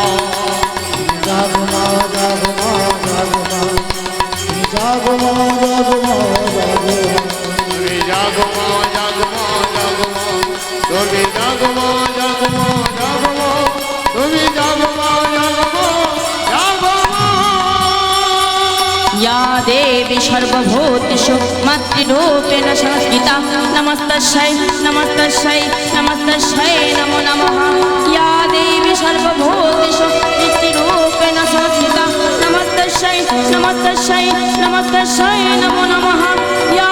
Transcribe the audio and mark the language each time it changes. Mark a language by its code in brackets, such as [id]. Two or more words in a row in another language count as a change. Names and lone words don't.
[bn] জাগো মা, জাগো মা, জাগো মা, জাগো মা, জাগো মা, জাগো মা। তুমি জাগো মা, জাগো মা, জাগো মা। তুমি জাগো মা, জাগো মা, জাগো মা। তুমি জাগো মা, জাগো মা, জাগো মা। [sa] या देवी सर्वभूतेषु मातृरूपेण संस्थिता नमस्तस्यै नमस्तस्यै नमस्तस्यै नमो नमः या देवी सर्वभूतेषु सृष्टिरूपेण संस्थिता नमस्तस्यै नमस्तस्यै नमस्तस्यै नमो नमः या